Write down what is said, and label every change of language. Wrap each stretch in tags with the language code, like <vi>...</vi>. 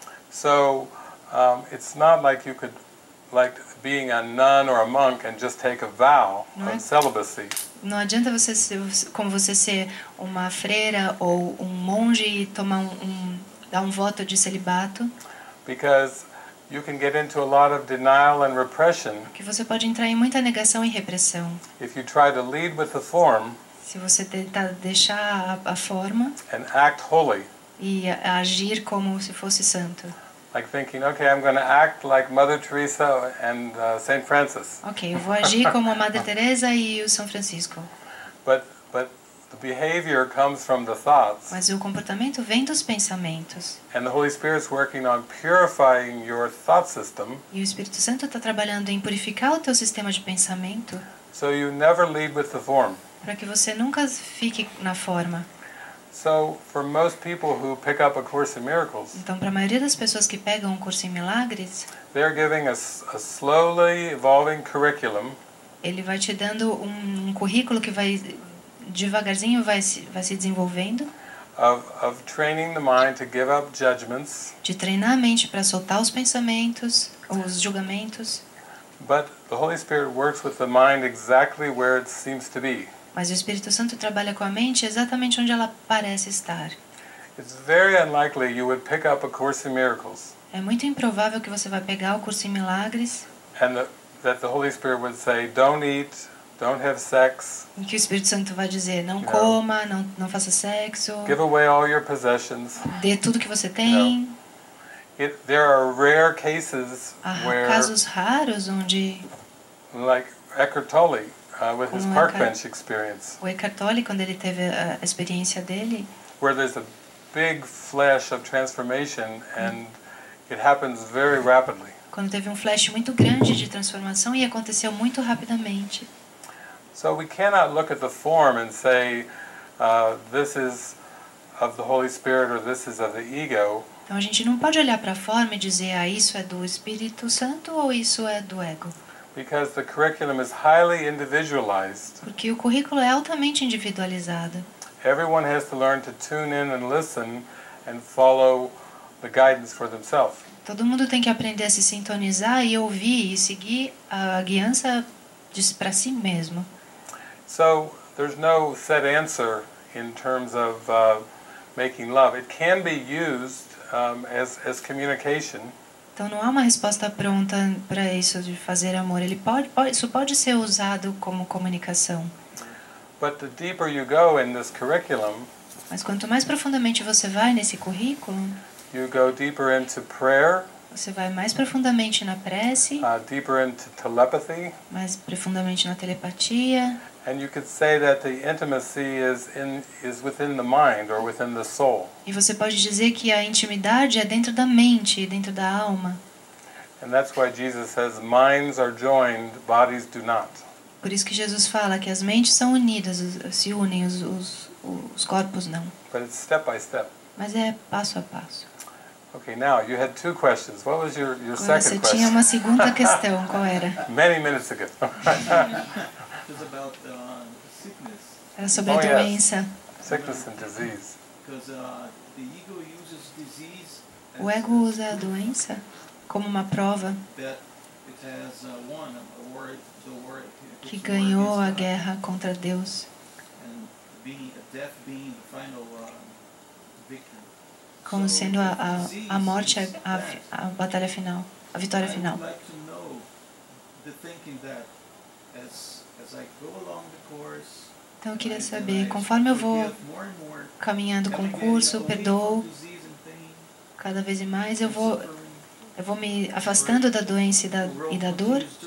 <en>So it's not like you could, like being a nun or a monk and just take a vow of celibacy.</en> <pt>Não adianta você ser uma freira ou um monge e dar um voto de celibato,</pt> <en>Because you can get into a lot of denial and repression</en> <pt>que você pode entrar em muita negação e repressão.</pt> <en>if you try to lead with the form</en> <pt>Se você tentar deixar a forma</pt> <en>and act holy.</en> <pt>e agir como se fosse santo.</pt> <en>Like thinking, okay, I'm going to act like Mother Teresa and Saint Francis.</en> <pt>Ok, eu vou agir como a Madre Teresa e o São Francisco.</pt> <en>But the behavior comes from the thoughts.</en> <pt>Mas o comportamento vem dos pensamentos.</pt> <en>And the Holy Spirit's working on purifying your thought system</en> <pt>E o Espírito Santo está trabalhando em purificar o teu sistema de pensamento</pt> <en>so you never lead with the form.</en> <pt>para que você nunca fique na forma.</pt> <en>So for most people who pick up A Course in Miracles,</en> <pt>Então, para a maioria das pessoas que pegam um curso em milagres,</pt> <en>they're giving a slowly evolving curriculum</en> <pt>ele vai te dando um currículo que vai devagarzinho vai se desenvolvendo,</pt> <en>of training the mind to give up judgments,</en> <pt>de treinar a mente para soltar os pensamentos, os julgamentos.</pt> <en>but the Holy Spirit works with the mind exactly where it seems to be.</en> <pt>Mas o Espírito Santo trabalha com a mente exatamente onde ela parece estar.</pt> <en>It's very unlikely you would pick up A Course in Miracles</en> <pt>É muito improvável que você vai pegar o curso em milagres</pt> <en>and that the Holy Spirit would say, don't eat, don't have sex,</en> <pt>em que o Espírito Santo vai dizer não coma, não faça sexo,</pt> <en>give away all your possessions.</en> <pt>dê tudo que você tem.</pt> <en>There are rare cases</en> <pt>Há</pt> <en>where,</en> <pt>casos raros onde</pt> <en>like Eckhart Tolle, with his</en> <pt>Como</pt> <en>park</en> <pt>Eckhart-</pt> <en>bench experience,</en> <pt>o Eckhart Tolle, quando ele teve a experiência dele,</pt> <en>where there's a big flash of transformation and it happens very rapidly.</en> <pt>quando teve um flash muito grande de transformação e aconteceu muito rapidamente.</pt> <en>So we cannot look at the form and say, this is of the Holy Spirit or this is of the ego.</en> <pt>Então a gente não pode olhar para a forma e dizer, isso é do Espírito Santo ou isso é do ego.</pt> <en>Because the curriculum is highly individualized.</en> <pt>Porque o currículo é altamente individualizado.</pt> <en>Everyone has to learn to tune in and listen and follow the guidance for themselves.</en> <pt>Todo mundo tem que aprender a se sintonizar e ouvir e seguir a guiança para si mesmo.</pt> <en>So there's no set answer in terms of making love. It can be used as communication.</en> <pt>Então não há uma resposta pronta para isso de fazer amor. Isso pode ser usado como comunicação.</pt> <en>But the deeper you go in this curriculum,</en> <pt>Mas quanto mais profundamente você vai nesse currículo,</pt> <en>you go deeper into prayer,</en> <pt>você vai mais profundamente na prece,</pt> <en>deeper into telepathy,</en> <pt>mais profundamente na telepatia.</pt> <en>and you could say that the intimacy is within the mind or within the soul.</en> <pt>E você pode dizer que a intimidade é dentro da mente, dentro da alma.</pt> <en>And that's why Jesus says, minds are joined, bodies do not.</en> <pt>Por isso que Jesus fala que as mentes são unidas, se unem, os corpos não.</pt> <en>But it's step by step.</en> <pt>Mas é passo a passo.</pt> <en>Okay, now you had two questions. What was your</en> <pt>Agora você</pt> <en>second</en> <pt>tinha</pt> <en>question?</en> <pt>uma segunda questão, qual era?</pt> <en>Many minutes ago. It was about sickness,</en> <pt>Era sobre a</pt> <en>Oh, yes.</en> <pt>doença.</pt> <en>Sickness and disease. because the ego uses disease</en> <pt>O ego usa a doença como uma prova that it has won a war, que ganhou a guerra contra Deus, and death being the final victory. como sendo a morte a batalha final, a vitória final.</pt> <en>I would like to know the thinking that as I go along the course,</en> <pt>Então eu queria saber, conforme eu vou caminhando com o curso, perdoo cada vez mais, eu vou me afastando da doença e da dor.</pt>